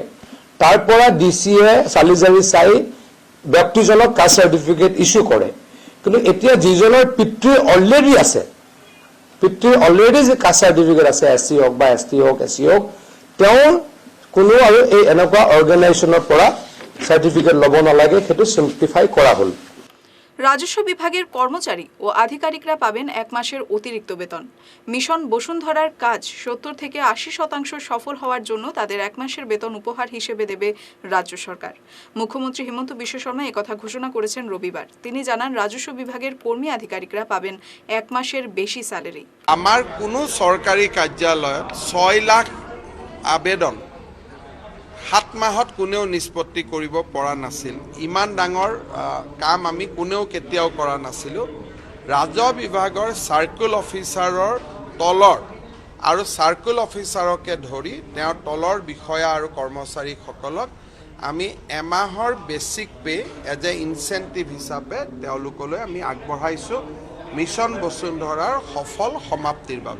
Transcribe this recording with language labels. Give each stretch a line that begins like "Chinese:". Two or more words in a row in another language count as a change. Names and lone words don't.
Assamese: তাৰ পৰা DCয়ে চালি জাৰি চাই ব্যক্তিজনক
English: caste certificate
Assamese: ইছ্যু কৰে। কিন্তু এতিয়া যিজনৰ পিতৃ অলৰেডি আছে, পিতৃ অলৰেডি যে
English: caste certificate
Assamese: আছে, SC হওক বা ST হওক, SC হওক, তেওঁৰ কোনো আৰু এই এনেকুৱা অৰ্গেনাইজেশ্যনৰ পৰা চাৰ্টিফিকেট ল'ব নালাগে, সেইটো সিম্পলিফাই কৰা হ'ল।
Bangla: রাজস্ব বিভাগের কর্মচারী ও আধিকারিকরা পাবেন 1 মাসের অতিরিক্ত বেতন। মিশন বসুন্ধরার কাজ 70 থেকে 80% সফল হওয়ার জন্য তাদের 1 মাসের বেতন উপহার হিসেবে দেবে রাজ্য সরকার। মুখ্যমন্ত্রী হিমন্ত বিশ্ব শর্মা একথা ঘোষণা করেছেন রবিবার। তিনি জানান, রাজস্ব বিভাগের কর্মী আধিকারিকরা পাবেন 1 মাসের বেশি স্যালারি।
Assamese: আমাৰ কোনো চৰকাৰী কাৰ্যালয়ত 6 লাখ আবেদন 7 মাহত কোনেও নিষ্পত্তি কৰিব পৰা নাছিল। ইমান ডাঙৰ কাম আমি কোনেও কেতিয়াও কৰা নাছিলোঁ। ৰাজহ বিভাগৰ
English: circle officer
Assamese: তলৰ আৰু
English: circle officer
Assamese: ধৰি তেওঁৰ তলৰ বিষয়া আৰু কৰ্মচাৰীসকলক আমি এমাহৰ
English: basic pay as a incentive
Assamese: হিচাপে তেওঁলোকলৈ আমি আগবঢ়াইছোঁ মিছন বসুন্ধৰাৰ সফল সমাপ্তিৰ বাবে।